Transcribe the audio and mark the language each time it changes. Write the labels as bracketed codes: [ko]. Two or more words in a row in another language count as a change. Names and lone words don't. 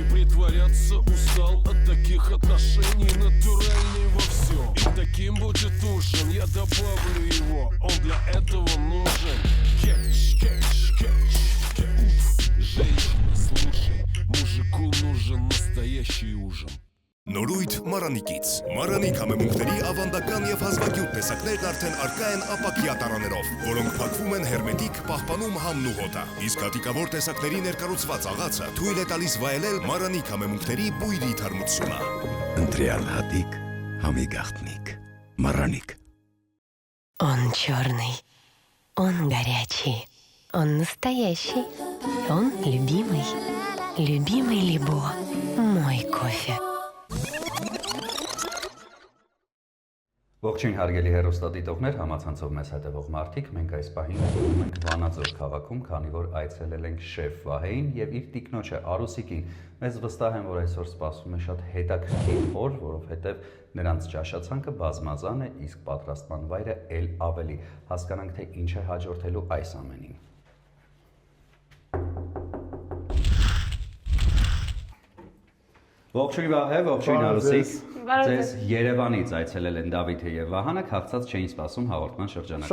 [ru] Притворяться устал от таких отношений. Натуральный во всем, и таким будет ужин. Я добавлю его, он для этого нужен. Кетч, кетч, кетч. Женщина, слушай, мужику нужен настоящий ужин. [hy] Նորույթ Մարանիկից Մարանի կամեմունքների ավանդական եւ հազվագյուտ տեսակներն արդեն առկա են ապակյա տարաներով, որոնք փակվում են հերմետիկ, պահպանում համն ու հոտը։ Իսկ հատիկավոր տեսակների ներկառուցված աղացը թույլ է տալիս վայելել Մարանի կամեմունքների բույրի թարմությունը։ Ընտրյալ հատիկ, համի գաղտնիք, Мараник. [ru] Он черный, он горячий, он настоящий, он любимый, любимый Лебо, мой кофе. [hy] Ողջույն հարգելի հեռուստադիտողներ, համացանցով մեզ հետևող մարդիկ, մենք այս պահին ենք Վանաձոր քաղաքում, քանի որ այցելել ենք շեֆ Վահեին եւ իր տիկնոջը Արուսիկին։ Մեզ վստահ եմ, որ այսօր սպասվում է շատ հետաքրքիր օր, որովհետեւ նրանց ճաշացանկը բազմազան է, իսկ պատրաստման վայրը ել ավելի։ Հասկանանք, թե ինչ է հաջորդելու այս ամենին։ Ողջույն Վահե, ողջույն Արուսիկ։ Ձեզ Երևանից այցելել են Դավիթը եւ Վահանը, քաղցած չէին սպասում հաղորդման շրջանակներում։